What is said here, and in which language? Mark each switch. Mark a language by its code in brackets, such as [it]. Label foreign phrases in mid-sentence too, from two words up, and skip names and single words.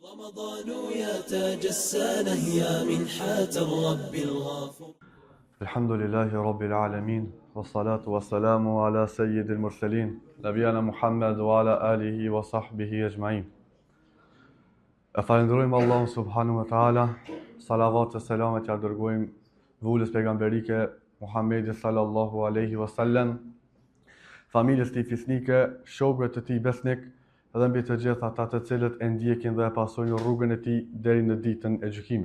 [ar] رمضان يا تاج السنة يا منحة الرب الغفور. الحمد لله رب العالمين والصلاة والسلام على سيد المرسلين نبينا محمد وعلى آله وصحبه أجمعين. [sq] Falenderojmë Allahun [ar] سبحانه وتعالى, [sq] salavat e selamet ja dërgojmë vullës pejgamberike Muhammedit [ar] صلى الله عليه وسلم, [sq] familjes tij fisnike, shokëve të tij besnik dhe mbi të gjithë ata të cilët e ndjekin dhe e pasojnë rrugën e tij deri në ditën e gjykimit.